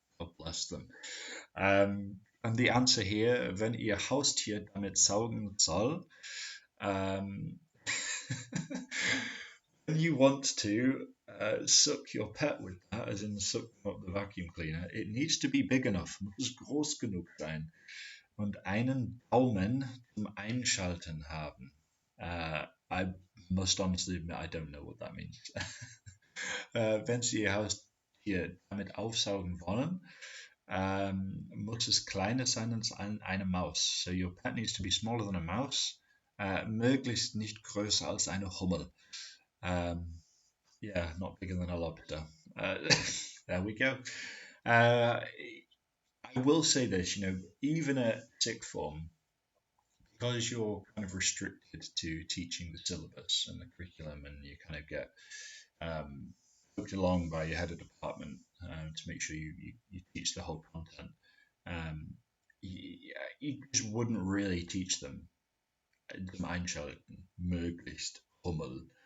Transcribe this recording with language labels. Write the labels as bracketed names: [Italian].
[English] God bless them. And the answer here, [German] wenn ihr Haustier damit saugen soll, [English] when you want to suck your pet with that, as in suck up the vacuum cleaner, it needs to be big enough, [German] muss groß genug sein und einen Daumen zum Einschalten haben. [English] I must honestly admit, I don't know what that means. [German] Wenn Sie Ihr Haustier damit aufsaugen wollen, muss es kleiner sein als eine Maus. [English] So your pet needs to be smaller than a mouse, [German] möglichst nicht größer als eine Hummel. [English] Yeah, not bigger than a lobster. There we go. I will say this, even at sixth form, because you're kind of restricted to teaching the syllabus and the curriculum, and you kind of get booked along by your head of department to make sure you teach the whole content, you just wouldn't really teach them [German] zum Einschalten, möglichst Hummel.